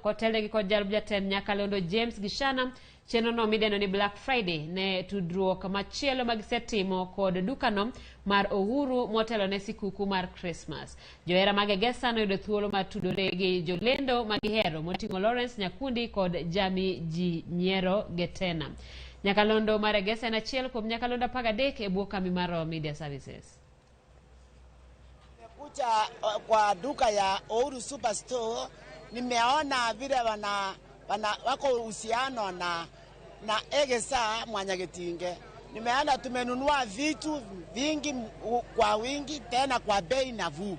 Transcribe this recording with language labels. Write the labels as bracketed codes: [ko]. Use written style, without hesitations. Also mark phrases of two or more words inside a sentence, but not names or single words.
[luo] Kotelegi kod jalb jatend Nyakalondo James Gishana, chenro no mideno ni Black Friday ne tudruok machielo magisetimo kod dukano mar Uhuru motelo ne sikuku mar Christmas. Johera mag egesa noyudo thuolo mar tudore gi jolendo magihero moting'o Lawrence Nyakundi kod Jami Ji Nyiero Getena. Nyakalondo mar egesa en achiel kuom nyakalondo 13 e bwo kambi mar Media Services. [sw] Kuja kwa duka ya Uhuru Superstore nimeona vile wako uhusiano na egesa Mwanyagetinge. Nimeona tumenunua vitu vingi kwa wingi tena kwa bei nafuu.